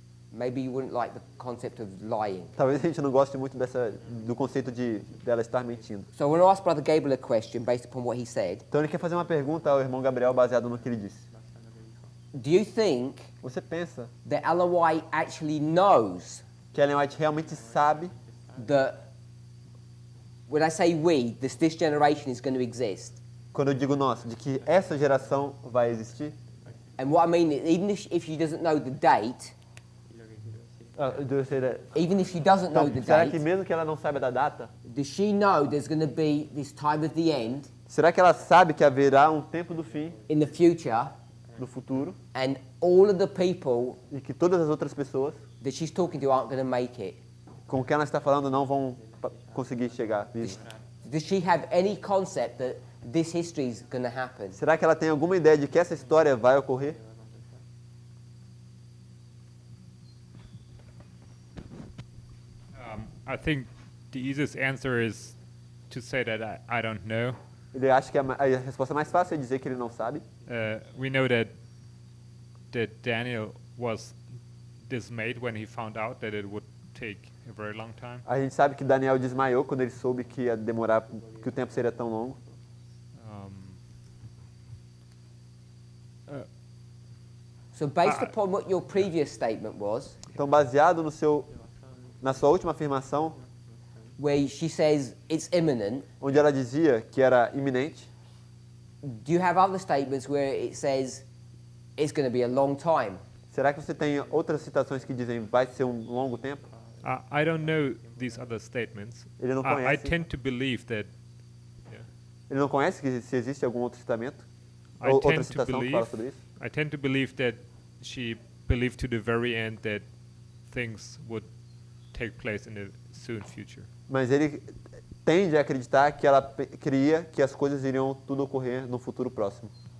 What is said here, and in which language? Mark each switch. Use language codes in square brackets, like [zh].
[en] Maybe you wouldn't like the concept of lying. [pt] Talvez a gente não goste muito do conceito dela estar mentindo. [en] So I want to ask Brother Gabriel a question based upon what he said. [pt] Então ele quer fazer uma pergunta ao irmão Gabriel baseado no que ele disse. [en] Do you think [pt] Você pensa [en] that Ellen White actually knows [pt] que Ellen White realmente sabe, [en] that when I say we, this generation is going to exist? [pt] quando eu digo nós, de que essa geração vai existir? [en] And what I mean is, even if she doesn't know the date, even if she doesn't know the [pt] será que [en] date, [pt] mesmo que ela não saiba da data, [en] does she know there's going to be this time of the end [pt] será que ela sabe que haverá um tempo do fim, [en] in the future, [pt] no futuro, [en] and all of the people [pt] e que todas as outras pessoas [en] that she's talking to aren't going to make it? [pt] com quem ela está falando não vão conseguir chegar? [en] Does she have any concept that this history is going to happen? [pt] Será que ela tem alguma ideia de que essa história vai ocorrer? [en] I think the easiest answer is to say that I don't know. [pt] Ele acha que a resposta mais fácil é dizer que ele não sabe. [en] We know that Daniel was dismayed when he found out that it would take a very long time. [pt] A gente sabe que Daniel desmaiou quando ele soube que ia demorar, que o tempo seria tão longo. [en] So based upon what your previous statement was, [pt] Então, baseado na sua última afirmação, [en] where she says it's imminent, [pt] onde ela dizia que era iminente, [en] do you have other statements where it says it's going to be a long time? [pt] será que você tem outras citações que dizem vai ser um longo tempo? [en] I don't know these other statements. [pt] Ele não [en] I [pt] conhece. [en] tend to believe that. [pt] Ele não conhece que se existe algum outro citamento? Outra [en] tend to [pt] citação que fala sobre [en] believe. [pt] isso. [en] I tend to believe that she believed to the very end that things would take place in the soon future. [pt] Mas ele tende a acreditar que ela cria que as coisas iriam tudo ocorrer no futuro próximo.